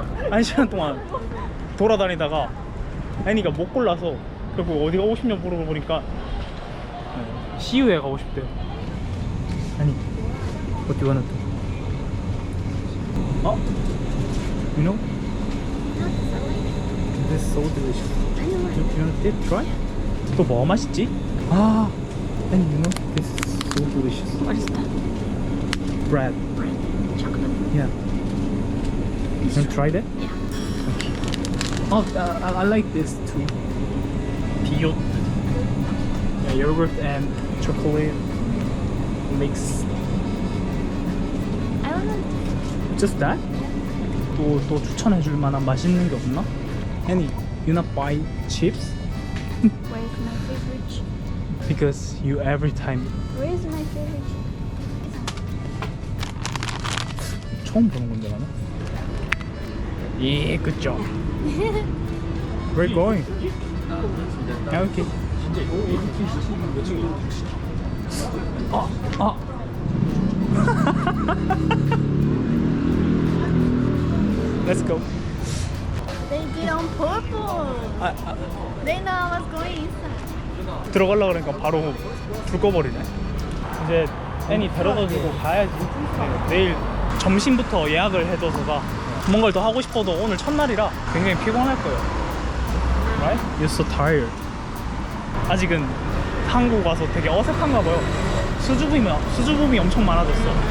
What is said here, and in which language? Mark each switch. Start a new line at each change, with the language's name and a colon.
Korean: 한 시간 동안 돌아다니다가 애니가 못 골라서 결국 어디 가고 싶냐 물어보니까 CU에 가고 싶대요.
English: 아니, what do you wanna do? 어? You know? This is so delicious. You want to try?
Korean: 또 뭐 맛있지?
English: 아, and you know, this is so delicious. What is that? Bread. Chocolate. Yeah. You want to try that? Yeah. Oh, I like this too. Piyot. Yeah, yogurt and chocolate mix. I don't know. Just that?
Korean: 또 추천해줄 만한 맛있는 게 없나?
English: Any, you not buy chips? Where is my favorite chip? Because you every time. Where is my favorite chip?
Korean: 처음 보는 건데 나는.
English: Yeah, good job. Where are you going? Yeah, okay. 아. Let's go. They did on purpose. They know I was going inside.
Korean: 들어가려고 그러니까 바로 불 꺼버리네. 이제 애니 데려다주고 가야지. 네, 내일 점심부터 예약을 해줘서가 뭔가를 더 하고 싶어도 오늘 첫날이라 굉장히 피곤할 거예요.
English: Right? You're so tired.
Korean: 아직은 한국 와서 되게 어색한가 봐요. 수줍음이 엄청 많아졌어.